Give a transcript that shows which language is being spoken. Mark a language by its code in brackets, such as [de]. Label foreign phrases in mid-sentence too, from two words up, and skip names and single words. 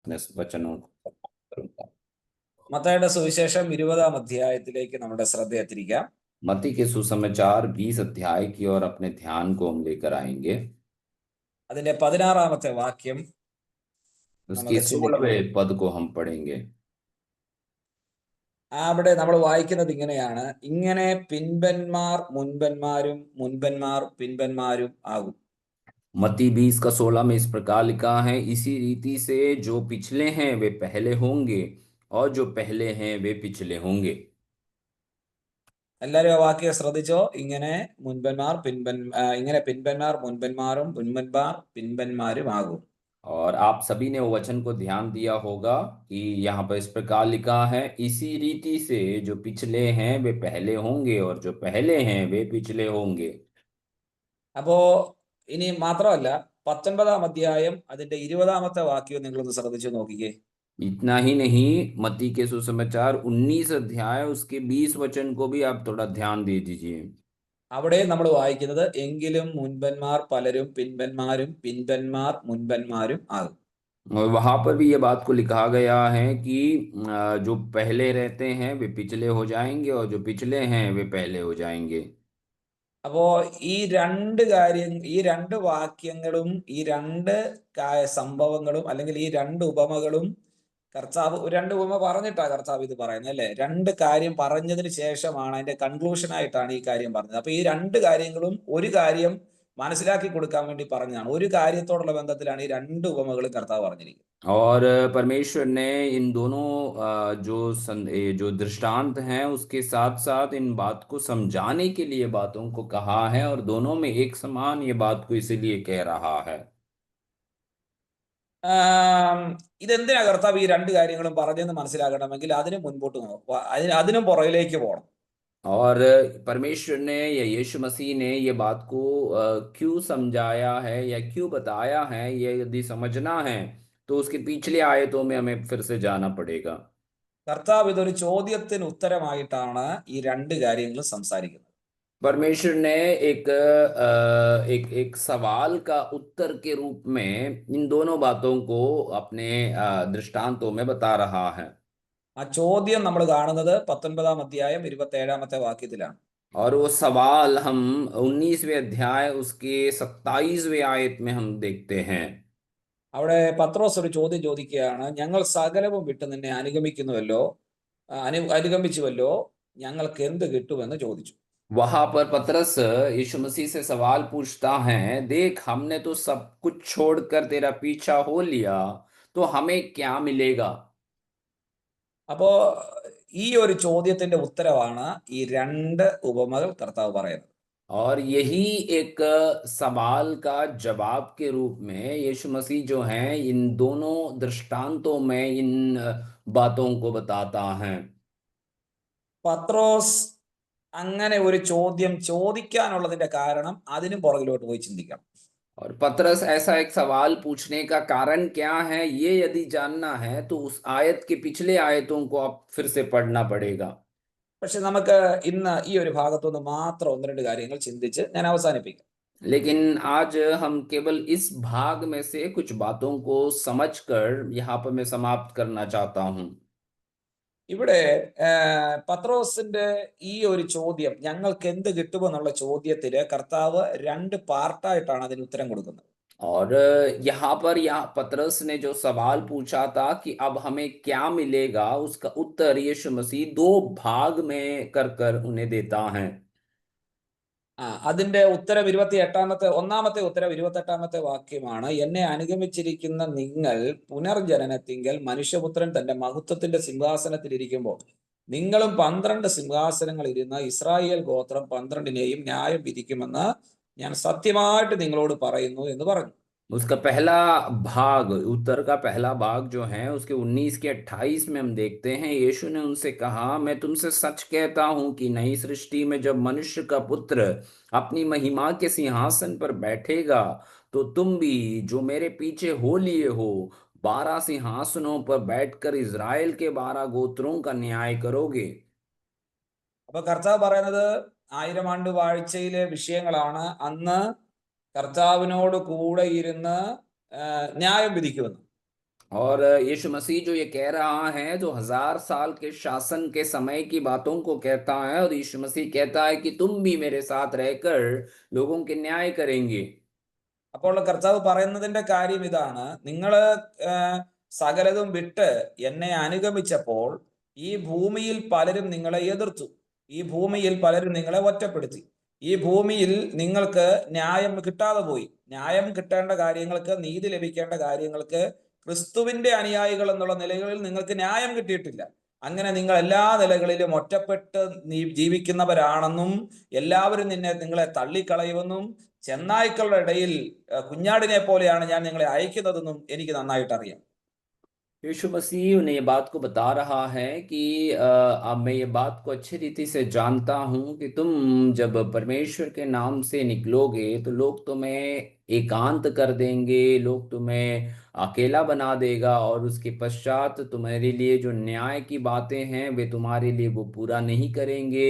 [hi] अपने वचनों को करूंगा। [ml] മത്തായിയുടെ സുവിശേഷം 20-ാം അധ്യായത്തിലേക്ക് നമ്മുടെ ശ്രദ്ധ തിരിക്കാം. [hi] मत्ती के सुसमाचार 20 अध्याय की ओर अपने ध्यान को हम लेकर आएंगे। [ml] അതിന്റെ 16-ാമത്തെ വാക്യം [hi] उसके [ml] നമുക്ക് ചിന്തിക്കാം. [hi] 16वें पद को हम पढ़ेंगे। [ml] അവിടെ നമ്മൾ വായിക്കുന്നത് ഇങ്ങനെയാണ്: ഇങ്ങനെ പിൻപന്മാർ മുൻപന്മാരും മുൻപന്മാർ പിൻപന്മാരും ആകും. [hi] मत्ती 20 का 16 में इस प्रकार लिखा है, इसी रीति से जो पिछले हैं वे पहले होंगे और जो पहले हैं वे पिछले होंगे। [ml] എല്ലാവരും ആ വാക്യം ശ്രദ്ധിച്ചോ? ഇങ്ങനെ ഇങ്ങനെ പിൻപന്മാർ മുൻപന്മാരും മുൻപന്മാർ പിൻപന്മാരും ആകും. [hi] और आप सभी ने वो वचन को ध्यान दिया होगा कि यहाँ पर इस प्रकार लिखा है, इसी रीति से जो पिछले हैं वे पहले होंगे और जो पहले हैं वे पिछले होंगे। [ml] അപ്പോ ഇനി മാത്രമല്ല, 19-ാം അധ്യായം അതിന്റെ 20-ാമത്തെ വാക്യം നിങ്ങളൊന്ന് ശ്രദ്ധിച്ചു നോക്കിക്കേ. [hi] इतना ही नहीं, मत्ती के सुसमाचार 19 अध्याय उसके 20 वचन को भी आप थोड़ा ध्यान दे दीजिए। [ml] അവിടെ നമ്മൾ വായിക്കുന്നത്, എങ്കിലും മുൻപന്മാർ പലരും പിൻപന്മാരും പിൻപന്മാർ മുൻപന്മാരും ആകും. [hi] और वहां पर भी ये बात को लिखा गया है कि जो पहले रहते हैं वे पिछले हो जाएंगे और जो पिछले हैं वे पहले हो जाएंगे। [ml] അപ്പോ ഈ രണ്ട് വാക്യങ്ങളും ഈ രണ്ട് സംഭവങ്ങളും അല്ലെങ്കിൽ ഈ രണ്ട് ഉപമകളും കർത്താവ് രണ്ട് ഉപമ പറഞ്ഞിട്ടാ കർത്താവ് ഇത് പറയുന്നത്, അല്ലെ? രണ്ട് കാര്യം പറഞ്ഞതിന് ശേഷമാണ് അതിന്റെ കൺക്ലൂഷൻ ആയിട്ടാണ് ഈ കാര്യം പറഞ്ഞത്. അപ്പൊ ഈ രണ്ട് കാര്യങ്ങളും ഒരു കാര്യം മനസ്സിലാക്കി കൊടുക്കാൻ വേണ്ടി പറഞ്ഞതാണ്. ഒരു കാര്യത്തോടുള്ള ബന്ധത്തിലാണ് ഈ രണ്ട് ഉപമകളും കർത്താവ് പറഞ്ഞിരിക്കുന്നത്. [hi] और परमेश्वर ने इन दोनों ये जो दृष्टांत हैं उसके साथ साथ इन बात को समझाने के लिए बातों को कहा है, और दोनों में एक समान ये बात को इसीलिए कह रहा है। [ml] ഇതെന്തിനാ കർത്താവ് ഈ രണ്ട് കാര്യങ്ങളും പറഞ്ഞെന്ന് മനസ്സിലാക്കണമെങ്കിൽ അതിന് മുൻപോട്ട് അതിനും പുറകിലേക്ക് പോകണം. [hi] और परमेश्वर ने या यीशु मसीह ने ये बात को क्यों समझाया है या क्यों बताया है, ये यदि समझना है तो उसके पिछले आयतों में हमें फिर से जाना पड़ेगा। [ml] കർത്താവ് ഇതൊരു ചോദ്യത്തിന് ഉത്തരമായിട്ടാണ് ഈ രണ്ട് കാര്യങ്ങളും സംസാരിക്കുന്നത്. [hi] परमेश्वर ने एक सवाल का उत्तर के रूप में इन दोनों बातों को अपने दृष्टांतों में बता रहा है। [ml] ആ ചോദ്യം നമ്മൾ കാണുന്നത് 19-ാം അധ്യായം 27-ാമത്തെ വാക്യത്തിലാണ്. [hi] और वो सवाल हम 19वें अध्याय उसके 27वें आयत में हम देखते हैं। [ml] അവിടെ പത്രോസ് ഒരു ചോദ്യം ചോദിക്കുകയാണ്: ഞങ്ങൾ സകലവും വിട്ട് നിന്നെ അനുഗമിച്ചുവല്ലോ, ഞങ്ങൾക്ക് എന്ത് കിട്ടുമെന്ന് ചോദിച്ചു. [hi] वहां पर पतरस यीशु मसीह से सवाल पूछता है, देख हमने तो सब कुछ छोड़कर तेरा पीछा हो लिया, तो हमें क्या मिलेगा। [ml] അപ്പോ ഈ ഒരു ചോദ്യത്തിന്റെ ഉത്തരവാണ് ഈ രണ്ട് ഉപമകൾ കർത്താവ് പറയുന്നത്. [hi] और यही एक सवाल का जवाब के रूप में यीशु मसीह जो हैं इन दोनों दृष्टांतों में इन बातों को बताता है। [ml] പത്രോസ് അങ്ങനെ ഒരു ചോദ്യം ചോദിക്കാനുള്ളതിന്റെ കാരണം അതിനും പുറകിലോട്ട് പോയി ചിന്തിക്കണം. [hi] और पतरस ऐसा एक सवाल पूछने का कारण क्या है, ये यदि जानना है तो उस आयत के पिछले आयतों को आप फिर से पढ़ना पड़ेगा। [ml] പക്ഷെ നമുക്ക് ഇന്ന് ഈ ഒരു ഭാഗത്തുനിന്ന് മാത്രം ഒന്ന് രണ്ട് കാര്യങ്ങൾ ചിന്തിച്ച് ഞാൻ അവസാനിപ്പിക്കാം. [hi] लेकिन आज हम केवल इस भाग में से कुछ बातों को समझकर यहाँ पर मैं समाप्त करना चाहता हूँ। [ml] ഇവിടെ പത്രോസിന്റെ ഈ ഒരു ചോദ്യം, ഞങ്ങൾക്ക് എന്ത് കിട്ടുമെന്നുള്ള ചോദ്യത്തില് കർത്താവ് രണ്ട് പാർട്ടായിട്ടാണ് അതിന് ഉത്തരം കൊടുക്കുന്നത്. [hi] और यहाँ पर पतरस ने जो सवाल पूछा था कि अब हमें क्या मिलेगा, उसका उत्तर यीशु मसीह दो भाग में कर कर उन्हें देता है। [ml] അതിന്റെ ഉത്തരം ഒന്നാമത്തെ ഉത്തരം 28-ാമത്തെ വാക്യമാണ്: എന്നെ അനുഗമിച്ചിരിക്കുന്ന നിങ്ങൾ പുനർജനനത്തിങ്കൽ മനുഷ്യപുത്രൻ തന്റെ മഹത്വത്തിന്റെ സിംഹാസനത്തിൽ ഇരിക്കുമ്പോൾ നിങ്ങളും 12 സിംഹാസനങ്ങൾ ഇരുന്ന ഇസ്രായേൽ ഗോത്രം 12നെയും ന്യായം വിധിക്കുമെന്ന് ഞാൻ സത്യമായിട്ട് നിങ്ങളോട് പറയുന്നു എന്ന് പറഞ്ഞു. [hi] उसका पहला भाग, उत्तर का पहला भाग जो है उसके 19 के 28 में हम देखते हैं, यीशु ने उनसे कहा, मैं तुमसे सच कहता हूं कि नई सृष्टि में जब मनुष्य का पुत्र अपनी महिमा के सिंहासन पर बैठेगा तो तुम भी जो मेरे पीछे हो लिए हो 12 सिंहासनों पर बैठकर इज़राइल के 12 गोत्रों का न्याय करोगे। [ml] അപ്പൊ കർത്താവ് പറയുന്നത് 1000 ആണ്ട് വാഴ്ചയിലെ വിഷയങ്ങളാണ്. അന്ന് കർത്താവിനോട് കൂടെ ഇരുന്ന് ന്യായം വിധിക്കുമെന്ന്. [hi] और यीशु मसीह जो ये कह रहा है, जो 1000 साल के शासन के समय की बातों को कहता है, और यीशु मसीह कहता है कि तुम भी मेरे साथ रहकर लोगों के न्याय करेंगे। [ml] അപ്പോൾ കർത്താവ് പറയുന്നതിന്റെ കാര്യം ഇതാണ്: നിങ്ങള് സകലതും വിട്ട് എന്നെ അനുഗമിച്ചപ്പോൾ ഈ ഭൂമിയിൽ പലരും നിങ്ങളെ എതിർത്തു, ഈ ഭൂമിയിൽ പലരും നിങ്ങളെ ഒറ്റപ്പെടുത്തി, ഈ ഭൂമിയിൽ നിങ്ങൾക്ക് ന്യായം കിട്ടാതെ പോയി. ന്യായം കിട്ടേണ്ട കാര്യങ്ങൾക്ക്, നീതി ലഭിക്കേണ്ട കാര്യങ്ങൾക്ക് ക്രിസ്തുവിന്റെ അനുയായികൾ എന്നുള്ള നിലകളിൽ നിങ്ങൾക്ക് ന്യായം കിട്ടിയിട്ടില്ല. അങ്ങനെ നിങ്ങൾ എല്ലാ നിലകളിലും ഒറ്റപ്പെട്ട് ജീവിക്കുന്നവരാണെന്നും എല്ലാവരും നിങ്ങളെ തള്ളിക്കളയുമെന്നും ചെന്നായ്ക്കളുടെ ഇടയിൽ കുഞ്ഞാടിനെ പോലെയാണ് ഞാൻ നിങ്ങളെ അയക്കുന്നതെന്നും എനിക്ക് നന്നായിട്ട് അറിയാം. [hi] यीशु मसीह उन्हें ये बात को बता रहा है कि अब मैं ये बात को अच्छी रीति से जानता हूँ कि तुम जब परमेश्वर के नाम से निकलोगे तो लोग तुम्हें एकांत कर देंगे, लोग तुम्हें अकेला बना देगा, और उसके पश्चात तुम्हारे लिए जो न्याय की बातें हैं वे तुम्हारे लिए वो पूरा नहीं करेंगे।